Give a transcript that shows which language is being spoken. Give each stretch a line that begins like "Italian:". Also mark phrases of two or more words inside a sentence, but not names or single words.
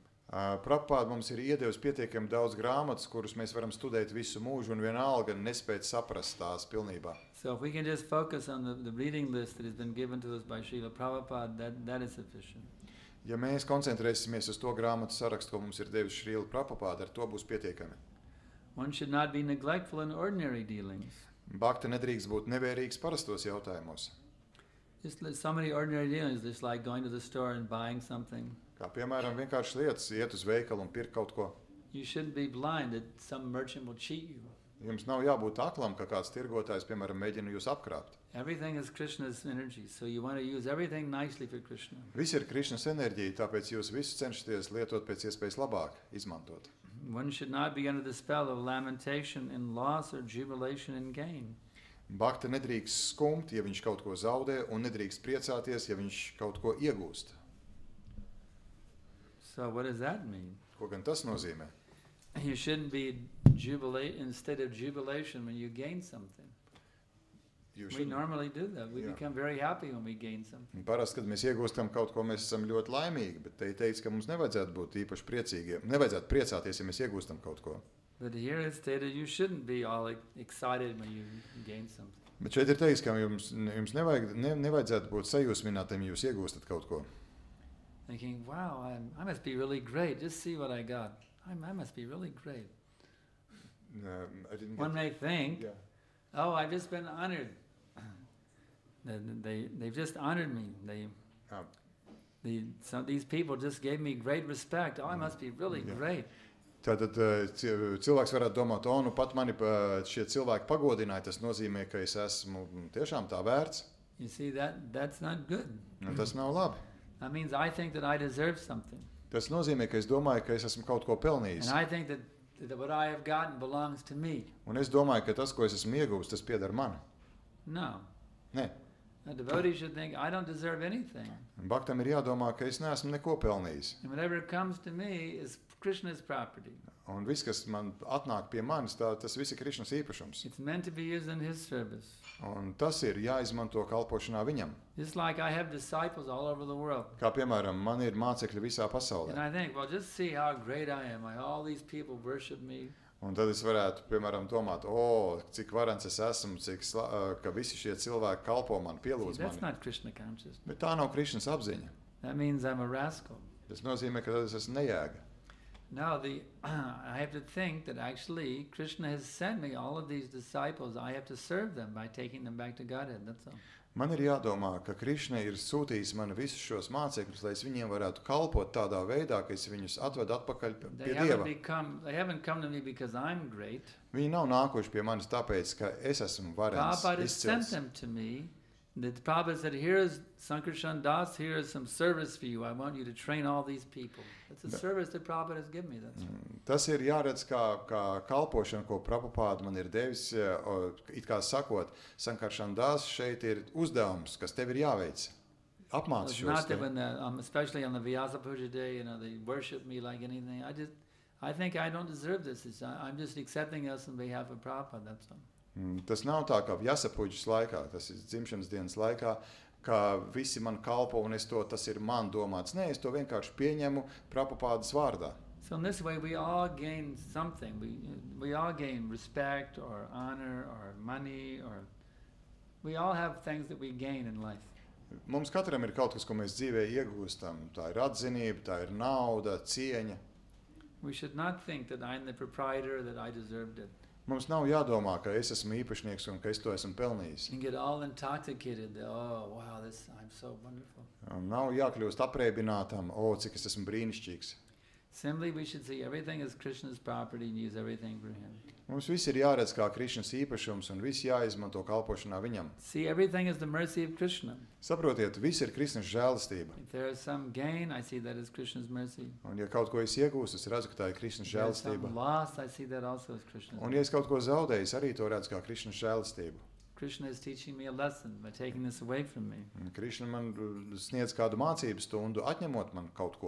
Latvian: Prabhupada mums ir iedevis pietiekami daudz grāmatas, kurus mēs varam studēt visu mūžu un vienalga nespēt saprast tās pilnībā.
English: So if we can just focus on the reading list that has been given to us by Srila Prabhupada, that is sufficient.
Latvian: Ja mēs koncentrēsimies uz to grāmatu sarakstu, ko mums ir devis Srila Prabhupada, ar to būs pietiekami.
English: One should not be neglectful in ordinary dealings.
Latvian: Bhakta nedrīkst būt nevērīgs parastos jautājumos.
English: Just so many ordinary dealings, just like going to the store and buying something.
Latvian: Kā piemēram vienkārši lietas, iet uz veikalu un pirkt kaut ko.
English: You shouldn't be blind that some merchant will cheat you.
Latvian: Jums nav jābūt aklam, ka kāds tirgotājs, piemēram, mēģina jūs apkrāpt.
English: Everything is Krishna's energy, so you want to use everything nicely for Krishna.
Latvian: Viss ir Krišnas enerģija, tāpēc jūs visu cenšaties lietot pēc iespējas labāk, izmantot.
English: One should not be under the spell of lamentation in loss or jubilation in gain.
Latvian: Bhakta nedrīkst skumt, ja viņš kaut ko zaudē, un nedrīkst priecāties, ja viņš kaut ko iegūst.
English: So what does that mean?
Latvian: Ko gan tas nozīmē?
English: You shouldn't be instead of jubilation when you gain something. We normally do that. We become very happy when we gain something.
Latvian: Parasti, kad mēs iegūstam kaut ko, mēs esam ļoti laimīgi, bet te teiks, ka mums nevajadzētu būt īpaši priecīgiem. Nevajadzētu priecāties, ja mēs iegūstam kaut ko.
English: But here it's stated you shouldn't be all excited when you gain something.
Latvian: Bet šeit ir teiks, ka jums nevajadzētu būt sajūsminātiem, ja jūs iegūstat kaut ko.
English: Thinking, wow, I must be really great. Just see what I got. I must be really great. One may think, oh, I've just been honored. They've just honored me. These people just gave me great respect. Oh, I must be really great.
Latvian: Tātad cilvēks varētu domāt, nu pat mani šie cilvēki pagodināja, tas nozīmē, ka es esmu tiešām tā vērts.
English: You see, that's not good.
Latvian: Tas nav labi.
English: That means I think that I deserve something.
Latvian: Tas nozīmē, ka es domāju, ka es esmu kaut ko pelnījis.
English: And I think that what I have gotten belongs to me.
Latvian: Un es domāju, ka tas, ko es esmu ieguvis, tas pieder man.
English: No.
Latvian: Nē.
English: A devotee should think, I don't deserve anything.
Latvian: Bhaktam ir jādomā, ka es neesmu neko pelnījis.
English: And whatever comes to me is Krishna's property.
Latvian: Un viss, kas man atnāk pie manis, tas viss ir Krišnas īpašums.
English: It's meant to be used in his service.
Latvian: Un tas ir jāizmanto kalpošanā viņam.
English: Just like I have disciples all over the world.
Latvian: Kā piemēram, man ir mācekļi visā pasaulē.
English: And I think, well, just see how great I am. All these people worship me.
Latvian: Un tad es varētu, piemēram, domāt, cik varens es esmu, ka visi šie cilvēki kalpo man, pielūdz
English: That's
Latvian: mani.
English: not Krishna consciousness.
Latvian: Bet tā nav Krišnas apziņa.
English: That means I'm a rascal.
Latvian: Tas nozīmē, ka tad es esmu nejēga.
English: No, I have to think that actually Krishna has sent me all of these disciples. I have to serve them by taking them back to Godhead. That's all.
Latvian: Man ir jādomā, ka Krišna ir sūtījis man visus šos mācekļus, lai es viņiem varētu kalpot tādā veidā, ka es viņus atvedu atpakaļ pie Dieva.
English: They haven't come to me because I'm great.
Latvian: Viņi nav nākuši pie manis tāpēc, ka es esmu varens,
English: Prabhupada has sent
Latvian: izcils.
English: them to me. The Prabhupada said, here is Sankarshan Das, here is some service for you. I want you to train all these people. That's a service that Prabhupada has given me. That's
Latvian: Tas ir jāredz kā kalpošana, ko Prabhupada man ir devis, it kā sakot, Sankarshan Das šeit ir uzdevums, kas tev ir jāveic. Apmāc
English: It's
Latvian: šos
English: not
Latvian: te.
English: that when especially on the Vyasa Puja day, they worship me like anything. I think I don't deserve this. I'm just accepting this on behalf of Prabhupada. That's all.
Latvian: Tas nav tā kā Vjasapuģas laikā, tas ir dzimšanas dienas laikā, ka visi man kalpo un tas ir man domāts. Nē, es to vienkārši pieņemu Prabhupādas vārdā.
English: So in this way, we all gain something. We all gain respect or honor or money, or we all have things that we gain in life.
Latvian: Mums katram ir kaut kas, ko mēs dzīvē iegūstam. Tā ir atzinība, tā ir nauda, cieņa.
English: We should not think that I'm the proprietor, that I deserved it.
Latvian: Mums nav jādomā, ka es esmu īpašnieks un ka es to esmu pelnījis.
English: And get all intoxicated. Oh, wow, I'm so wonderful.
Latvian: Nav jākļūst apreibinātam, cik es esmu brīnišķīgs.
English: Simply we should see everything as Krishna's property and use everything for him.
Latvian: Mums viss ir jāredz kā Krišnas īpašums un viss jāizmanto kalpošanā viņam.
English: See everything as the mercy of Krishna.
Latvian: Saprotiet, viss ir Krišnas žēlastība.
English: If there is some gain, I see that as Krishna's mercy.
Latvian: Un ja kaut ko es iegūstu, es redzu, ka tā ir Krišnas
English: If there is
Latvian: žēlastība.
English: some loss, I see that also as Krishna's
Latvian: Un
English: mercy.
Latvian: ja es kaut ko zaudēju, es arī to redzu kā Krišnas žēlastību.
English: Krishna is teaching me a lesson by taking this away from me.
Latvian: Un Krišna man sniedz kādu mācību stundu, atņemot man kaut ko.